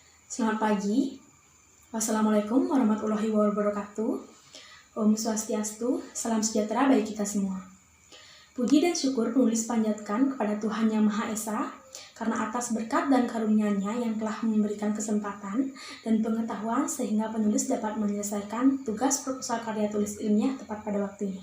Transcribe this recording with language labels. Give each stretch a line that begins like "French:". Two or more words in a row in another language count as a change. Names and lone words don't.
Indonesian: Selamat pagi.
Arabic: Wassalamualaikum warahmatullahi wabarakatuh.
Indonesian: Om Swastiastu, salam sejahtera bagi kita semua. Puji dan syukur penulis panjatkan kepada Tuhan Yang Maha Esa, karena atas berkat dan karunia-Nya yang telah memberikan kesempatan dan pengetahuan sehingga penulis dapat menyelesaikan tugas proposal karya tulis ilmiah tepat pada waktunya.